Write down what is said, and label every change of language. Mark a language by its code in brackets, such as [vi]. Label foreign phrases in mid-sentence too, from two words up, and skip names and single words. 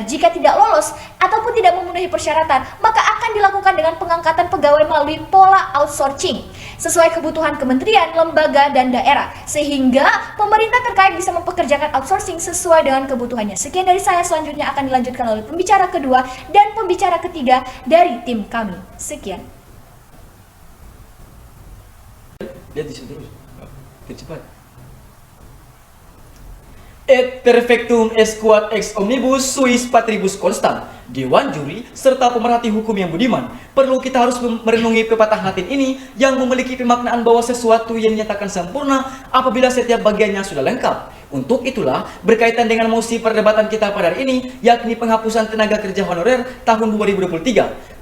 [id] Jika tidak lolos ataupun tidak memenuhi persyaratan, maka akan dilakukan dengan pengangkatan pegawai melalui pola outsourcing sesuai kebutuhan kementerian, lembaga, dan daerah, sehingga pemerintah terkait bisa mempekerjakan outsourcing sesuai dengan kebutuhannya. Sekian dari saya, selanjutnya akan dilanjutkan oleh pembicara kedua dan pembicara ketiga dari tim kami. Sekian. Lihat di situ terus. Cepat. [la] Et perfectum est quod ex omnibus suis patribus constant. [id] Dewan Juri serta pemerhati hukum yang budiman, perlu kita harus merenungi pepatah Latin ini yang memiliki pemaknaan bahwa sesuatu yang dinyatakan sempurna apabila setiap bagiannya sudah lengkap. Untuk itulah, berkaitan dengan mosi perdebatan kita pada hari ini, yakni penghapusan tenaga kerja honorer tahun 2023.